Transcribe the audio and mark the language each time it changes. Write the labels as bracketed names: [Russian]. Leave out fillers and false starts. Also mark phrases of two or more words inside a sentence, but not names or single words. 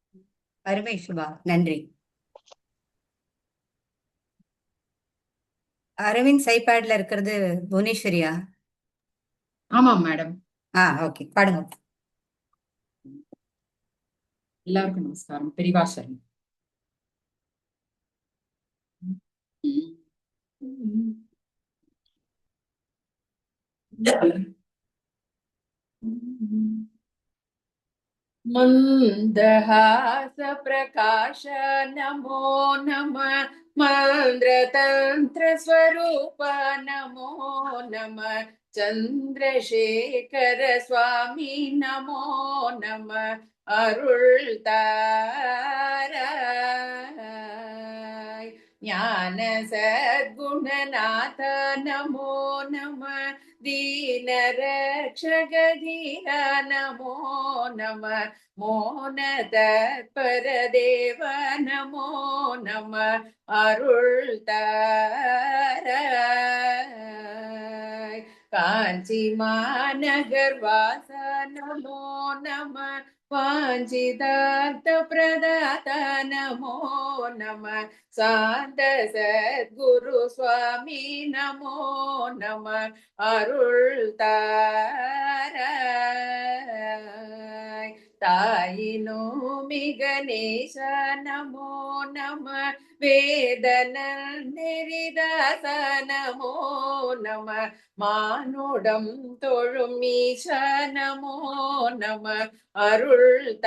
[Tamil] அருமை சுபா, நன்றி. அரவிந்த் ஐபேட்ல இருக்கிறது புவனேஸ்வரியா? ஆமாம் மேடம். ஓகே, பாடுங்க. எல்லாருக்கும் நமஸ்காரம். பெரியவா சரணம். [Sanskrit] मंदहास प्रकाश नमो नमः, मंद्रतंत्र स्वरूप नमो नमः, चंद्रशेखर स्वामी नमो नमः, अरुள் தாராய் ஞான சத்குணநாத நமோ நமः, दीन रक्षक धीरा नमो नमः, मोहन तत्पर देव नमो नमः, अरुள் தாராய் कांची मानगर वास नमो नमः, वांछितार्थ प्रदाता नमो नमः, शांत सद्गुरु स्वामी नमो नमः, अरुள் தாராய் தாயினோமி கணேச நமோ நமः, வேதன நெறிதாச நமோ நமः, மானுடம் தொழும் ஈச நமோ நமः, அருள்